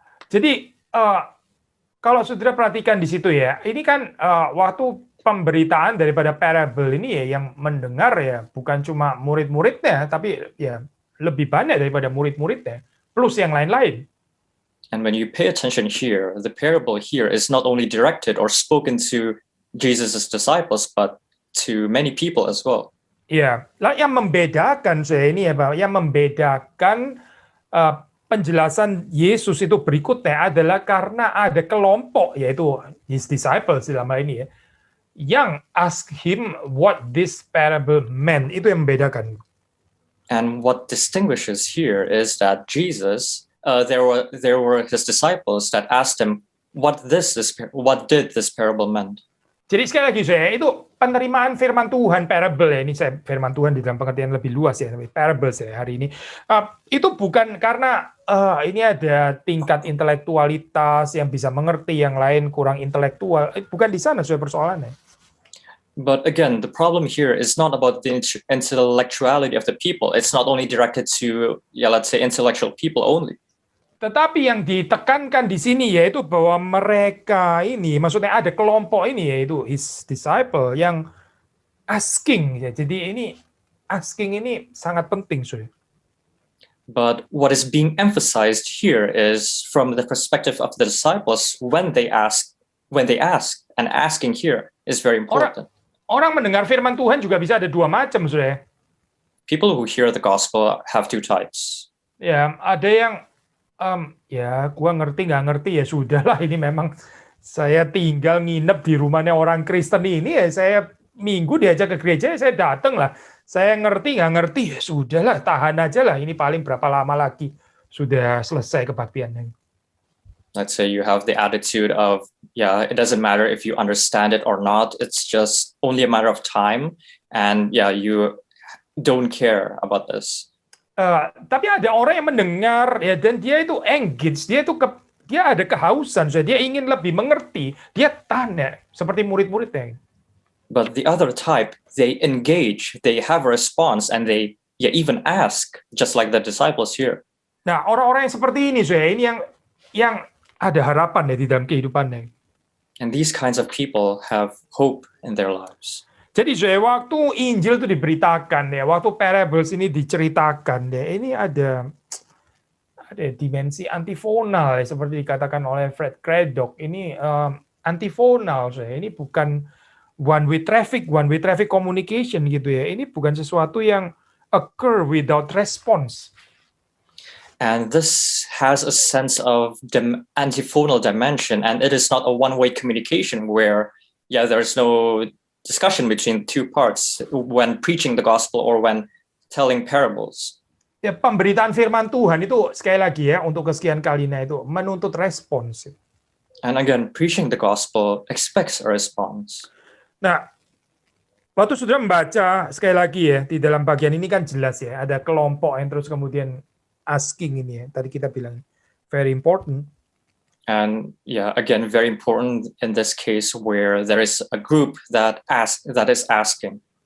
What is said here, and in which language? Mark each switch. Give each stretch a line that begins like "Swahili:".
Indonesian: Jadi kalau saudara perhatikan di situ ya, ini kan waktu pemberitaan daripada parable ini ya, yang mendengar ya bukan cuma murid-muridnya, tapi ya lebih banyak daripada murid-muridnya, plus yang lain-lain.
English: And when you pay attention here, the parable here is not only directed or spoken to Jesus' disciples, but to many people as well.
Indonesian: Ya, lah yang membedakan saya ini ya, Pak, yang membedakan penjelasan Yesus itu berikutnya adalah karena ada kelompok, yaitu
English: his disciples
Indonesian: dalam hal ini ya, yang
English: ask him what this parable meant.
Indonesian: Itu yang membedakan.
English: And what distinguishes here is that Jesus, there were his disciples that asked him what did this parable meant.
Indonesian: Jadi sekali lagi saya itu penerimaan firman Tuhan parable ya, ini saya firman Tuhan di dalam pengertian lebih luas ya, parable saya hari ini itu bukan karena ini ada tingkat intelektualitas yang bisa mengerti, yang lain kurang intelektual, bukan di sana soal persoalannya.
English: But again, the problem here is not about the intellectuality of the people. It's not only directed to, let's say, intellectual people only.
Indonesian: Tetapi yang ditekankan di sini yaitu bahwa mereka ini, maksudnya ada kelompok ini yaitu
English: his disciple
Indonesian: yang asking. Jadi ini asking ini sangat penting, sorry.
English: But what is being emphasized here is from the perspective of the disciples when they ask, and asking here is very important.
Indonesian: Orang mendengar firman Tuhan juga bisa ada dua macam, saudara.
English: People who hear the gospel have two types.
Indonesian: Ya, ada yang ya, gua ngerti nggak ngerti ya sudahlah, ini memang saya tinggal nginep di rumahnya orang Kristen ini ya, saya minggu diajak ke gereja, saya datang lah. Saya ngerti nggak ngerti ya sudahlah, tahan aja lah, ini paling berapa lama lagi sudah selesai kebaktiannya.
English: Let's say you have the attitude of, it doesn't matter if you understand it or not. It's just only a matter of time. And you don't care about this.
Indonesian: Tapi ada orang yang mendengar ya, dan dia itu engage, dia ada kehausan, dia ingin lebih mengerti, dia tanya seperti murid-muridnya.
English: But the other type, they engage, they have a response, and they even ask, just like the disciples here.
Indonesian: Nah, orang-orang yang seperti ini, ini yang ada harapan ya di dalam kehidupannya.
English: And these kinds of people have hope in their lives.
Indonesian: Jadi waktu Injil itu diberitakan ya, waktu parables ini diceritakan ya, ini ada dimensi antifonal ya, seperti dikatakan oleh Fred Craddock. Ini antifonal, ini bukan
English: one way traffic communication
Indonesian: gitu ya. Ini bukan sesuatu yang
English: occur without response. And this has a sense of antiphonal dimension, and it is not a one-way communication where, there's no discussion between two parts when preaching the gospel or when telling parables.
Indonesian: Ya, pemberitaan firman Tuhan itu sekali lagi ya, untuk kesekian kalinya itu menuntut respons.
English: And again, preaching the gospel expects a response.
Indonesian: Nah, waktu saudara membaca sekali lagi ya, di dalam bagian ini kan jelas ya, ada kelompok yang terus kemudian asking ini ya, tadi kita bilang
English: very important. And again, very important in this case where there is a group that is asking.